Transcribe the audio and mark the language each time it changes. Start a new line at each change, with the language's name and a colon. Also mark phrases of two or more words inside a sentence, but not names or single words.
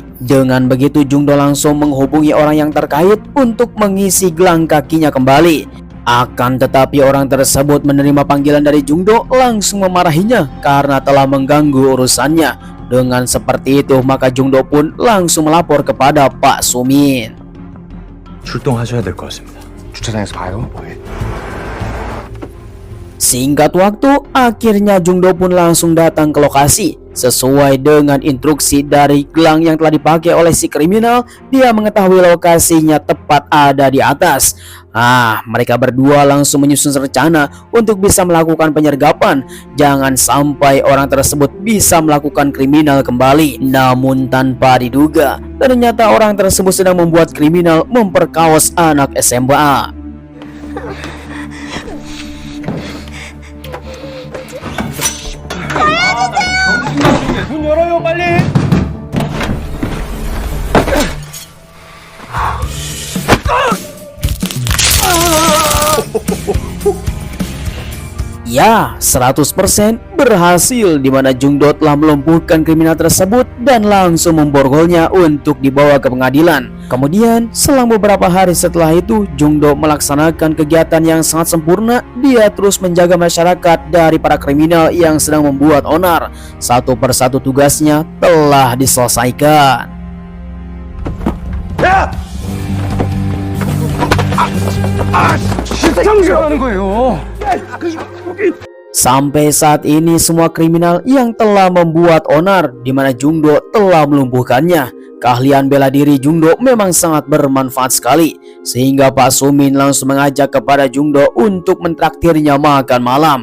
Indonesian: Dengan begitu Jungdo langsung menghubungi orang yang terkait untuk mengisi gelang kakinya kembali. Akan tetapi orang tersebut menerima panggilan dari Jungdo langsung memarahinya karena telah mengganggu urusannya. Dengan seperti itu maka Jungdo pun langsung melapor kepada Pak Sumin.
Korean: 출동하셔야 될 것 같습니다. 주차장에서 봐요.
Indonesian: Singkat waktu, akhirnya Jungdo pun langsung datang ke lokasi. Sesuai dengan instruksi dari gelang yang telah dipakai oleh si kriminal, dia mengetahui lokasinya tepat ada di atas. Mereka berdua langsung menyusun rencana untuk bisa melakukan penyergapan. Jangan sampai orang tersebut bisa melakukan kriminal kembali. Namun tanpa diduga, ternyata orang tersebut sedang membuat kriminal memperkaos anak SMA.
Korean: 문 열어요, 빨리.
Indonesian: Ya, 100% berhasil di mana Jungdo telah melumpuhkan kriminal tersebut dan langsung memborgolnya untuk dibawa ke pengadilan. Kemudian, selang beberapa hari setelah itu, Jungdo melaksanakan kegiatan yang sangat sempurna. Dia terus menjaga masyarakat dari para kriminal yang sedang membuat onar. Satu persatu tugasnya telah diselesaikan.
Korean: 실장님 하는 거예요.
Indonesian: Sampai saat ini semua kriminal yang telah membuat onar di mana Jungdo telah melumpuhkannya. Keahlian bela diri Jungdo memang sangat bermanfaat sekali, sehingga Pak Sumin langsung mengajak kepada Jungdo untuk mentraktirnya makan malam.